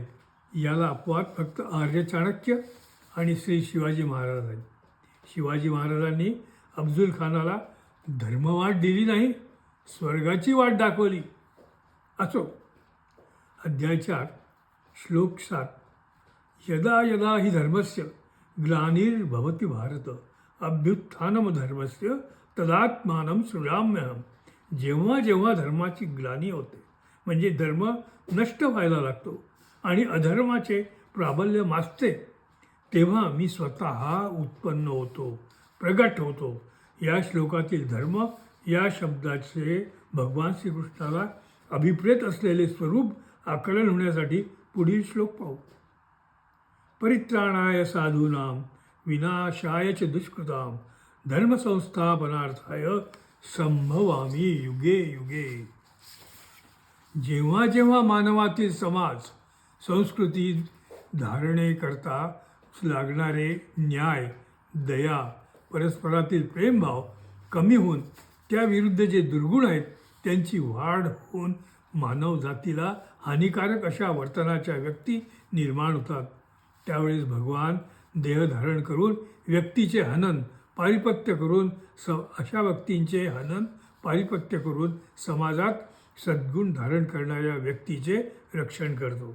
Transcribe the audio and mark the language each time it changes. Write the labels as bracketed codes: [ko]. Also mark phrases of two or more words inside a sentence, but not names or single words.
[mr] याला अपवाद फक्त आर्य चाणक्य आणि श्री शिवाजी महाराज आहेत. शिवाजी महाराजांनी अफजल खानाला धर्मवाट दिली नाही, स्वर्गाची वाट दाखवली. असो. [sa] अध्याय 4 श्लोक 7 यदा यदा हि धर्मस्य ग्लानिर्भवति भारत अभ्युत्थानम धर्मस्य तदात्मानं सृजाम्यहम. [mr] जेव्हा जेव्हा धर्माची ग्लानी होते म्हणजे धर्म नष्ट व्हायला लागतो आणि अधर्माचे प्राबल्य माजते, तेव्हा मी स्वतः उत्पन्न होतो, प्रगट होतो. या श्लोकातील धर्म या शब्दाचे भगवान श्रीकृष्णाला अभिप्रेत असलेले स्वरूप आकलन होण्यासाठी पुढील श्लोक पाहू. [sa] परित्राणाय साधूनां विनाशाय च दुष्कृतां धर्मसंस्थापनार्थाय संभवामी युगे युगे. [mr] जेव्हा जेव्हा मानवातील समाज संस्कृती धारणेकरता लागणारे न्याय, दया, परस्परातील प्रेमभाव कमी होऊन त्याविरुद्ध जे दुर्गुण आहेत त्यांची वाढ होऊन मानव जातीला हानिकारक अशा वर्तनाच्या व्यक्ती निर्माण होतात, त्यावेळेस भगवान देह धारण करून व्यक्तीचे हनन पारिपत्य करून अशा व्यक्तींचे हनन पारिपत्य करून समाजात सद्गुण धारण करणाऱ्या व्यक्तीचे रक्षण करतो.